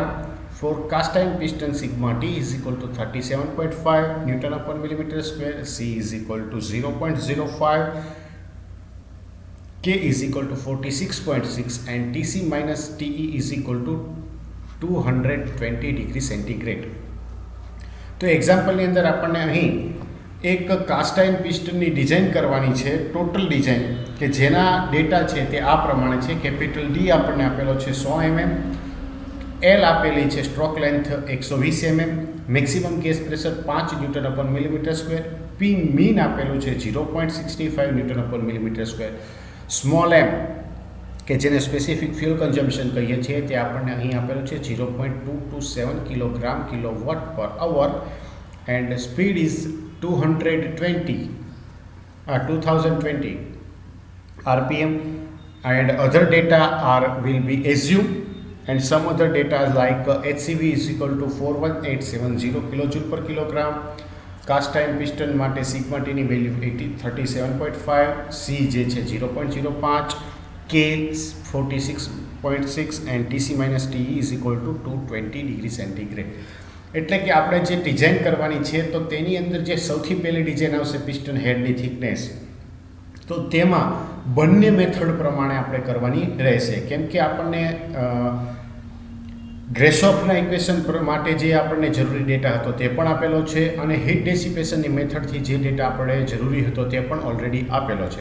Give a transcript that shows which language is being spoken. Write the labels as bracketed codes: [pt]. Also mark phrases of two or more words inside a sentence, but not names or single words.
[en] For cast iron piston, sigma T is equal to 37.5 Newton upon millimeter square. C is equal to 0.05. K is equal to 46.6 and TC minus TE is equal to 220 degree centigrade. [gu] तो એક્ઝામ્પલની અંદર આપણને અહીં એક [en] cast iron pistonની [gu] ડિઝાઇન કરવાની છે, [en] total design [gu] કે જેના ડેટા છે તે આ પ્રમાણે છે. [en] capital D [gu] આપણને આપેલો છે 100 mm, એલ આપેલી છે [en] stroke length [gu] 120 mm, [en] maximum case pressure [gu] 5 [en] newton upon millimeter square, P mean [gu] આપેલું છે 0.65 [en] newton upon millimeter square, small M [gu] કે જેને [en] specific fuel consumption [gu] કહીએ છીએ તે આપણને અહીં આપેલું છે 0.227 [en] kilogram kilowatt per hour and speed is 2020 rpm and other data will be assumed and some other data like HCV is equal to 41870 kilojoule per kilogram, [gu] cast iron piston માટે sigma T ની વેલ્યુ 37.5, C જે છે [en] 0.05, K 46.6 and TC minus TE is equal to 220 degree centigrade. [gu] એટલે કે આપણે જે ડિઝાઇન કરવાની છે તો તેની અંદર જે સૌથી પહેલી ડિઝાઇન આવશે [en] piston headની thickness, [gu] તો તેમાં બંને મેથડ પ્રમાણે આપણે કરવાની રહેશે. કેમ કે આપણને ગ્રેશોફના ઇક્વેશન માટે જે આપણને જરૂરી ડેટા હતો તે પણ આપેલો છે અને [en] heat dissipationની [gu] મેથડથી જે ડેટા આપણે જરૂરી હતો તે પણ ઓલરેડી આપેલો છે.